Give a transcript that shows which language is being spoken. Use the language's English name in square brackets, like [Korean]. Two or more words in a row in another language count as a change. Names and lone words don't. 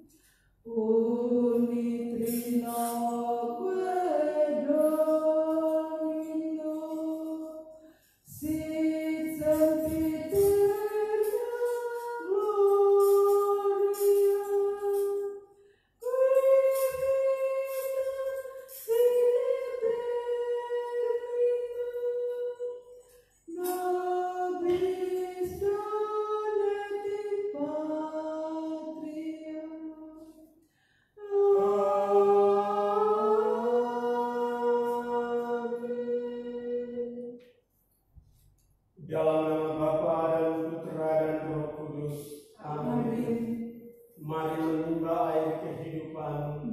[Latin] unitrinoque Domino, sit sempiterna gloria, qui vita sine termina, nobis donet in patria. [Indonesian] Dalam nama Bapa dan Putra dan Roh Kudus. Amin. Mari menimba air kehidupan.